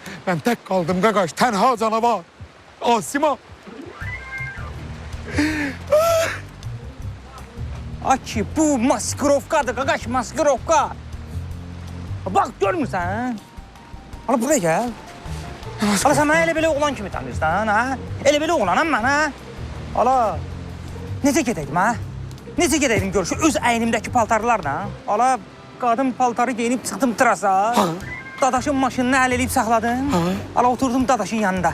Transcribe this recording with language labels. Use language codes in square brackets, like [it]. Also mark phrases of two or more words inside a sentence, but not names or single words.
[tr] Ben tek kaldım gagaş. Tenha canavar. Asima. [az] Aki bu maskirovkadır qaqaş maskirovka. Bak görmürsən ha? Hala buraya gel. Hala sen beni elə belə oğlan kimi tanıyırsan ha? Elə belə oğlanam mən ha? Hala necə gedəydim ha? Necə gedəydim görüşü öz əynimdəki paltarlarla? Hala qadın paltarı geyinib çıxdım trasa. Dadaşın maşınını əl eləyib saxladım. Hala oturdum dadaşın yanında.